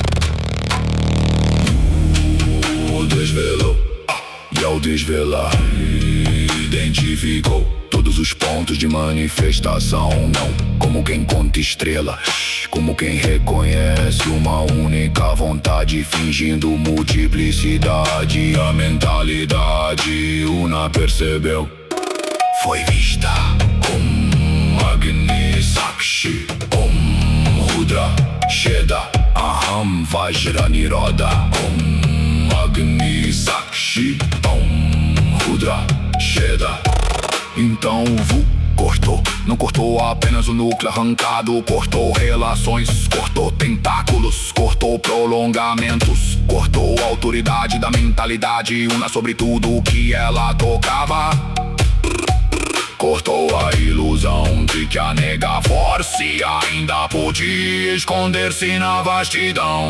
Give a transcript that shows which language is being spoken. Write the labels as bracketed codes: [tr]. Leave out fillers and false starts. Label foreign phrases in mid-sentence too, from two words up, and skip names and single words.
[pt] O desvelou, e ao desvelar, identificou todos os pontos de manifestação. Não como quem conta estrelas, como quem reconhece uma única vontade, fingindo multiplicidade. A mentalidade una percebeu, foi vista. [sa] Agni Sakshi, Rudra Sheda, Aham Vajra Niroda. Agni Sakshi, Rudra Sheda. [pt] Então Wu cortou. Não cortou apenas o núcleo arrancado, cortou relações, cortou tentáculos, cortou prolongamentos, cortou a autoridade da mentalidade, una sobre tudo o que ela tocava. Cortou a ilusão de que a Nega Force ainda podia esconder-se na vastidão.